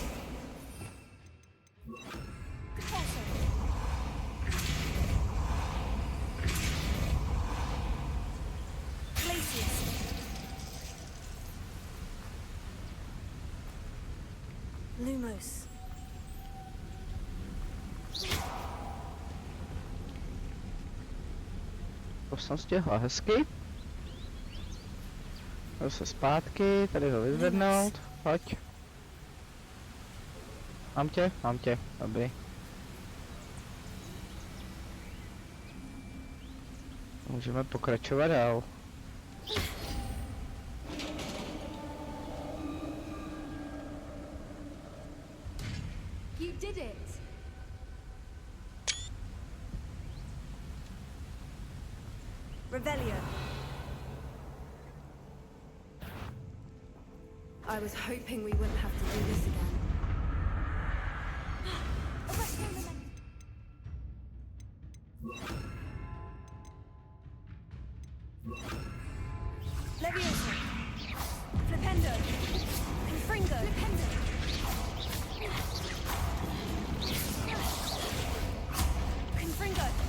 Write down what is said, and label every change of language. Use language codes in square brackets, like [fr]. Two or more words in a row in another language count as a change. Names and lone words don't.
[cs] Compulso! Glacius. Lumos. To jsem stihla hezky. Zase zpátky, tady ho vyzvednout. Pojď. Mám tě, dobrý. Můžeme pokračovat dál. [en] You did it! Revelio. I was hoping we wouldn't have to do this again. Leviosa. Flipendo. Confringo. Flipendo! Confringo.